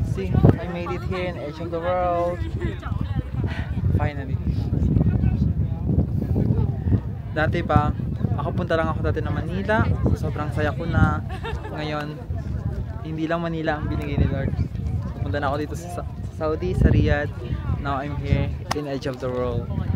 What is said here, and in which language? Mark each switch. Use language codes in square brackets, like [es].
[en] See, I made it here in edge of the world. Finally. [tl] Dati pa, punta lang ako dati ng Manila. Sobrang saya ko na. Ngayon, hindi lang Manila ang binigay ni Lord. Punta na ako dito sa Saudi, sa Riyadh. [en] Now I'm here in edge of the world.